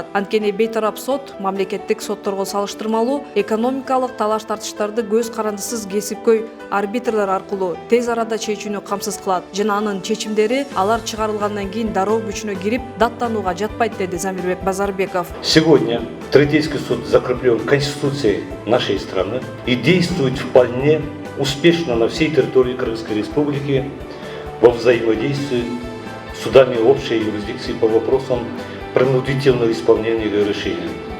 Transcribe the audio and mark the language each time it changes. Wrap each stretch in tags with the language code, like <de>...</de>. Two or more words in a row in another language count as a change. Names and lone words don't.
<ky>Анткени бейтарап сот мамлекеттик сотторго салыштырмалуу экономикалык талаш тартыштарды көз карандысыз кесипкөй арбитрлер аркылуу тез арада чечүүнү камсыз кылат жана анын чечимдери алар чыгарылгандан кийин дароо күчүнө кирип даттанууга жатпайт, деди Замирбек Базарбеков.</ky> <ru>Сегодня Третейский суд закреплен Конституцией нашей страны и действует вполне успешно на всей территории Кыргызской Республики во взаимодействии с судами общей юрисдикции по вопросам принудительного исполнения решений.</ru>